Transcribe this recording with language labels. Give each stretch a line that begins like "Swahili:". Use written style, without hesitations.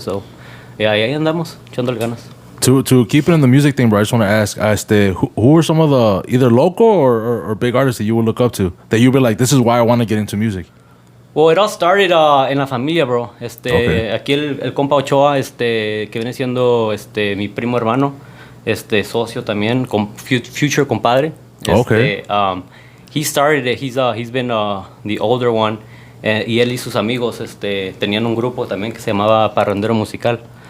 Spanish: So, yeah, ahí andamos, echándole ganas.
English: To keep it in the music thing, bro, I just want to ask, who are some of the either local or big artists that you would look up to that you'd be like, this is why I want to get into music? Well, it all started
Spanish: en la familia,
English: bro. Okay.
Spanish: Aquí el compa Ochoa, que viene siendo mi primo hermano, socio también, future compadre.
English: Okay. He started it. He's been the older one,
Spanish: y él y sus amigos tenían un grupo también que se llamaba Parrandero Musical.